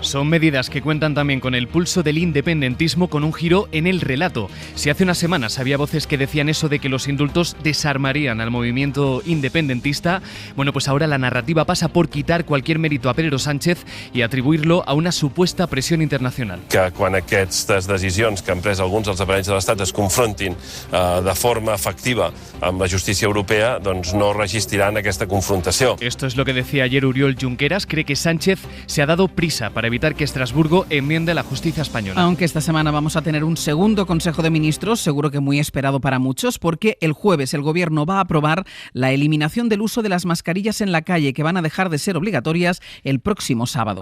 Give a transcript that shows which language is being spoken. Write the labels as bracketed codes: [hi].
[es] Son medidas que cuentan también con el pulso del independentismo, con un giro en el relato. Si hace unas semanas había voces que decían eso de que los indultos desarmarían al movimiento independentista, bueno, pues ahora la narrativa pasa por quitar cualquier mérito a Pedro Sánchez y atribuirlo a una supuesta presión internacional. [ca] Que quan aquestes decisions que han pres alguns dels aparells de l'Estat es confrontin de forma efectiva amb la justícia europea, doncs no resistiran aquesta confrontació. [es] Esto es lo que decía ayer Oriol Junqueras. Cree que Sánchez se ha dado prisa para evitar que Estrasburgo enmiende la justicia española. Aunque esta semana vamos a tener un segundo Consejo de Ministros, seguro que muy esperado para muchos, porque el jueves el Gobierno va a aprobar la eliminación del uso de las mascarillas en la calle, que van a dejar de ser obligatorias el próximo sábado.